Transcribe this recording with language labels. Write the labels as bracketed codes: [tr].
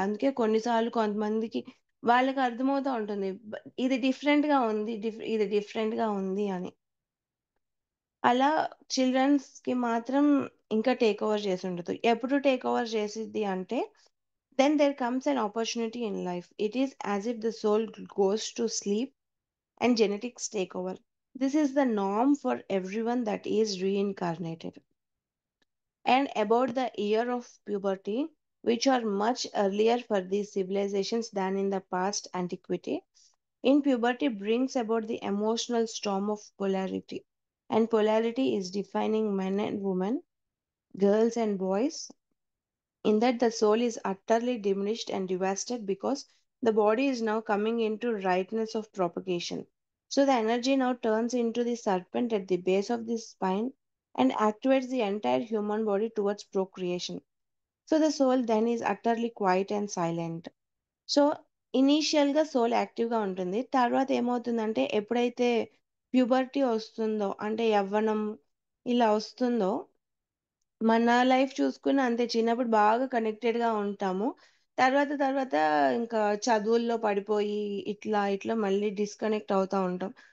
[te] అందుకే కొన్నిసార్లు కొంతమందికి వాళ్ళకి అర్థమవుతా ఉంటుంది, ఇది డిఫరెంట్ గా ఉంది, ఇది డిఫరెంట్ గా ఉంది అని. అలా చిల్డ్రన్స్ కి మాత్రం ఇంకా టేక్ ఓవర్ చేసి ఉండదు. ఎప్పుడు టేక్ ఓవర్ చేసిద్ది అంటే, [en] Then there comes an opportunity in life. It is as if the soul goes to sleep and genetics take over. This is the norm for everyone that is reincarnated. And about the year of puberty, which are much earlier for these civilizations than in the past antiquity, in puberty brings about the emotional storm of polarity. And polarity is defining men and women, girls and boys, in that the soul is utterly diminished and devastated because the body is now coming into rightness of propagation. So the energy now turns into the serpent at the base of the spine and activates the entire human body towards procreation. So the soul then is utterly quiet and silent. [te] So initial గా soul active గా ఉంటుంది. తర్వాత ఏమవుతుందంటే ఎప్పుడైతే puberty వస్తుందో, అంటే యవ్వనం ఇలా వస్తుందో, మన లైఫ్ చూసుకున్న అంతే, చిన్నప్పుడు బాగా కనెక్టెడ్ గా ఉంటాము. తర్వాత ఇంకా చదువుల్లో పడిపోయి ఇట్లా ఇట్లా మళ్ళీ డిస్కనెక్ట్ అవుతా ఉంటాం.